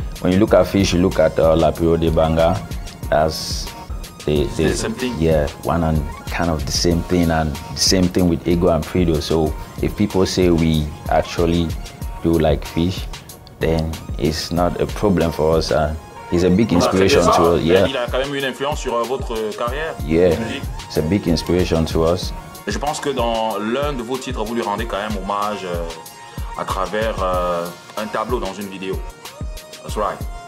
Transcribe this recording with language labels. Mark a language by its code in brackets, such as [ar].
[en] When you look at Fish, you look at Lapiro de Banga. That's the same thing. Yeah, one and kind of the same thing, and the same thing with Ego and Prido. So if people say we actually do like Fish, then it's not a problem for us. He's a big inspiration to us. Yeah. [fr] Il a quand même une influence sur votre carrière. [en] Yeah, it's a big inspiration to us. [fr] Je pense que dans l'un de vos titres, vous lui rendez quand même hommage à travers un tableau dans une vidéo. [en] That's right.